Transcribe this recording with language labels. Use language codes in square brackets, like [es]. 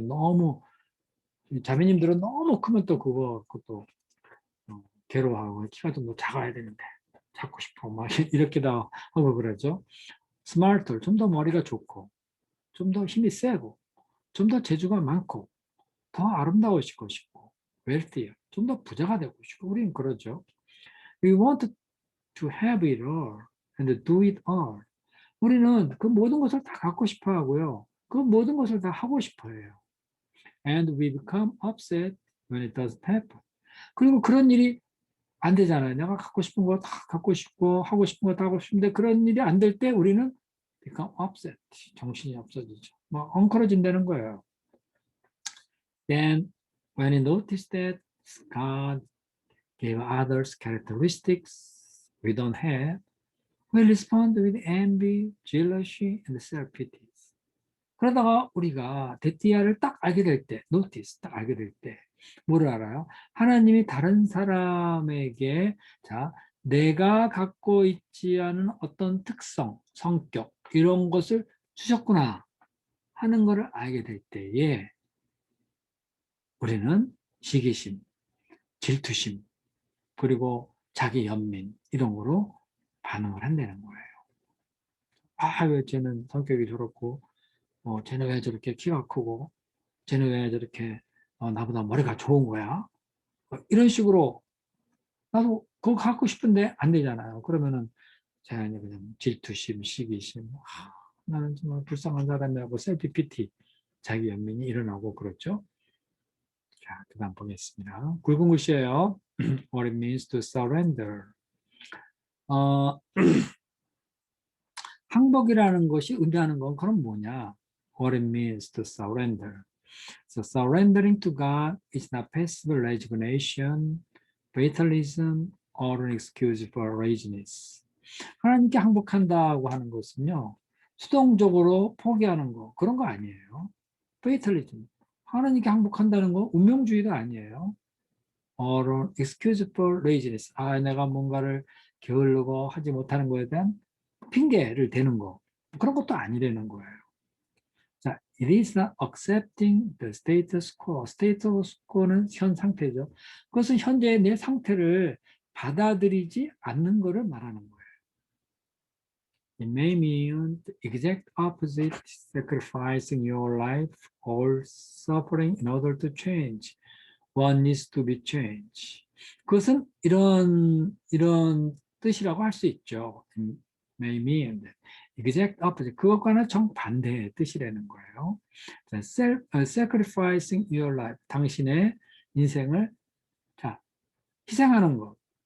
[ko] 너무 자매님들은 너무 크면 또 그것도 괴로워하고 키가 좀 더 작아야 되는데 작고 싶어 막 이렇게도 하고 그러죠. 스마트, 좀 더 머리가 좋고 좀 더 힘이 세고 좀 더 재주가 많고 더 아름다우시고 싶고 웰티어, 좀 더 부자가 되고 싶고 우리는 그러죠. [en] We want to have it all and do it all. [ko] 우리는 그 모든 것을 다 갖고 싶어 하고요. 그 모든 것을 다 하고 싶어 해요. [en] and we become upset when it doesn't happen. [ko] 그리고 그런 일이 안 되잖아요. 내가 갖고 싶은 거 다 갖고 싶고 하고 싶은 거 다 하고 싶은데 그런 일이 안 될 때 우리는 [en] become upset. [ko] 정신이 없어지죠. 뭐 엉클어진다는 거예요. [en] Then when you notice that God gave others characteristics we don't have, we respond with envy, jealousy, and self-pity. [ko] 그러다가 우리가 데티아를 딱 알게 될 때, 노티스 딱 알게 될 때, 뭐를 알아요? 하나님이 다른 사람에게, 자, 내가 갖고 있지 않은 어떤 특성, 성격, 이런 것을 주셨구나 하는 것을 알게 될 때에 우리는 시기심, 질투심, 그리고 자기 연민, 이런 거로 반응을 한다는 거예요. 아, 왜 쟤는 성격이 저렇고, 쟤는 왜 저렇게 키가 크고, 쟤는 왜 저렇게 나보다 머리가 좋은 거야? 이런 식으로 나도 그거 갖고 싶은데 안 되잖아요. 그러면은 제가 이제 그냥 질투심, 시기심, 나는 정말 불쌍한 사람이라고 셀프 피티, 자기 연민이 일어나고 그렇죠. 자, 그다음 보겠습니다. 굵은 글씨예요. [en] What it means to surrender. [ko] 항복이라는 것이 의미하는 건 그럼 뭐냐? [en] What it means to surrender. So surrendering to God is not passive resignation, fatalism, or an excuse for laziness. [ko] 하나님께 항복한다고 하는 것은요, 수동적으로 포기하는 거, 그런 거 아니에요. [en] fatalism. [ko] 하나님께 항복한다는 거 운명주의가 아니에요. [en] or an excuse for laziness. [ko] 내가 뭔가를 게으르고 하지 못하는 거에 대한 핑계를 대는 거. 그런 것도 아니라는 거예요. [en] 자, it is not accepting the status quo. [ko] status quo는 현 상태죠. 그것은 현재의 내 상태를 받아들이지 않는 것을 말하는 거예요. [en] It may mean the exact opposite, sacrificing your life or suffering in order to change. What needs to be changed. [ko] 그것은 이런 뜻이라고 할 수 있죠. [en] It may mean exact opposite. [ko] 그것과는 정반대의 뜻이라는 거예요. [en] Sacrificing your life. [ko] 당신의 인생을 희생하는 것.